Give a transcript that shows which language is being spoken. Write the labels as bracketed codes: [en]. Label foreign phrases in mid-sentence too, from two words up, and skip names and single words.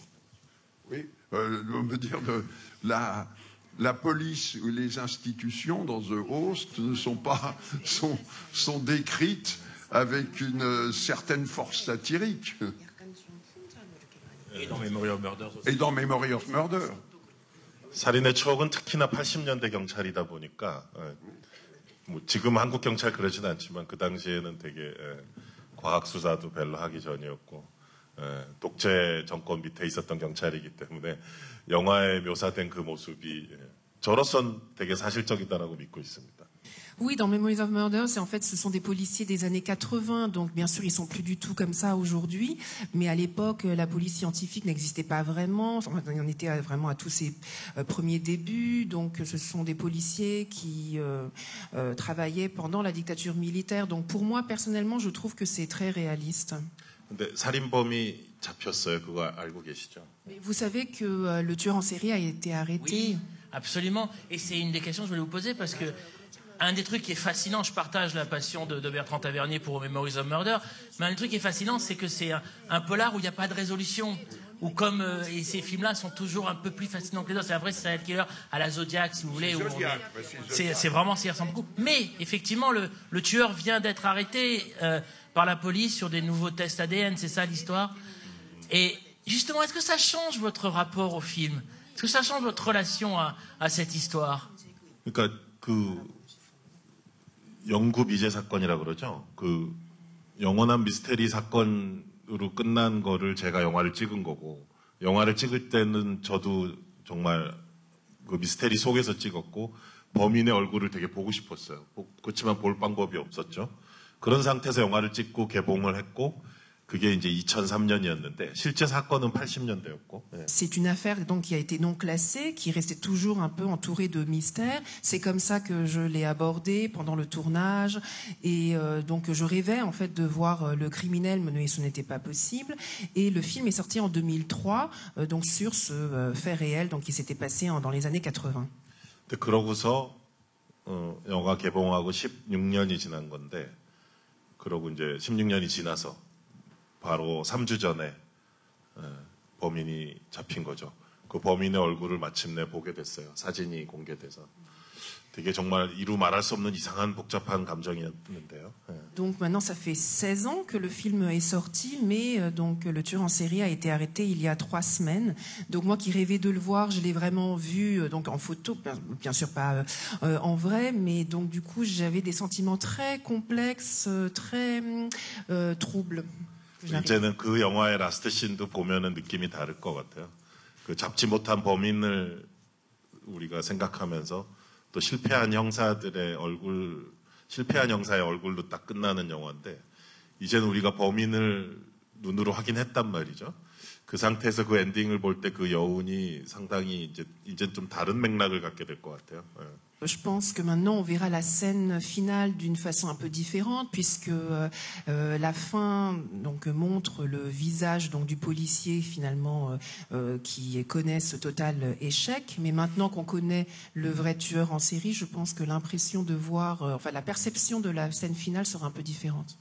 [fr] Oui, on veut dire la police ou les institutions dans The Host sont décrites avec une certaine force satirique. Et dans Memory of Murder aussi. Et dans Memory of Murder. [ko] 살인의 추억은 특히나 80년대 경찰이다 보니까 뭐 지금 한국 경찰 그러진 않지만 그 당시에는 되게 과학 수사도 별로 하기 전이었고. 독재 정권 밑에 있었던 경찰이기 때문에 영화에 묘사된 그 모습이 저로선 되게 사실적이다라고 믿고 있습니다. [fr] Oui, dans Memories of Murder, ce sont des policiers des années 80, donc bien sûr ils sont plus du tout comme ça aujourd'hui, mais à l'époque la police scientifique n'existait pas vraiment, on était vraiment à tous ses premiers débuts, donc ce sont des policiers qui travaillaient pendant la dictature militaire, donc pour moi personnellement je trouve que c'est très réaliste. [ko] 근데 살인범이 잡혔어요. 그거 알고 계시죠? [fr] Mais vous savez que le tueur en série a été arrêté. Oui, absolument. Et c'est une des questions que je voulais vous poser parce que un des trucs qui est fascinant, je partage la passion de Bertrand Tavernier pour Memories of Murder, mais un des trucs qui est fascinant, c'est que c'est un polar où il n'y a pas de résolution. Ou comme et ces films-là sont toujours un peu plus fascinants que les autres. C'est un vrai [en] serial killer [fr] à la Zodiac, si vous voulez. C'est vraiment, ça y ressemble beaucoup. Mais effectivement, le tueur vient d'être arrêté par la police sur des nouveaux tests ADN. C'est ça l'histoire. Et justement, est-ce que ça change votre rapport au film? Est-ce que ça change votre relation à cette histoire? [ko] 그러니까 그 영구 미제 사건이라고 그러죠. 그 영원한 미스테리 사건으로 끝난 거를 제가 영화를 찍은 거고, 영화를 찍을 때는 저도 정말 그 미스테리 속에서 찍었고 범인의 얼굴을 되게 보고 싶었어요. 그렇지만 볼 방법이 없었죠. 그런 상태에서 영화를 찍고 개봉을 했고 그게 이제 2003년이었는데 실제 사건은 80년대였고. [fr] C'est une affaire donc qui a été non classée, qui restait toujours un peu entourée de mystères. C'est comme ça que je l'ai abordée pendant le tournage et donc je rêvais en fait de voir le criminel, mais ce n'était pas possible. Et le film est sorti en 2003 donc sur ce fait réel donc qui s'était passé dans les années 80. [ko] 그러고서 영화 개봉하고 16년이 지난 건데 그러고 이제 16년이 지나서 바로 3주 전에 범인이 잡힌 거죠. 그 범인의 얼굴을 마침내 보게 됐어요. 사진이 공개돼서. 되게 정말 이루 말할 수 없는 이상한 복잡한 감정이었는데요. [fr] Donc maintenant ça fait 16 ans que le film est sorti, mais donc le tueur en série a été arrêté il y a 3 semaines. Donc moi qui rêvais de le voir, je l'ai vraiment vu donc en photo, bien sûr pas en vrai, mais donc du coup j'avais des sentiments très complexes, très troubles. [ko] 이제는 그 영화의 라스트 씬도 보면은 느낌이 다를 것 같아요. 그 잡지 못한 범인을 우리가 생각하면서 또 실패한 형사의 얼굴로 딱 끝나는 영화인데 이제는 우리가 범인을 눈으로 확인했단 말이죠. 그 상태에서 그 엔딩을 볼 때 그 여운이 상당히 이제 좀 다른 맥락을 갖게 될 것 같아요. [fr] Je pense que maintenant on verra la scène finale d'une façon un peu différente puisque la fin donc montre le visage donc du policier finalement qui connaît ce total échec. Mais maintenant qu'on connaît le vrai tueur en série, je pense que l'impression de voir, enfin la perception de la scène finale sera un peu différente.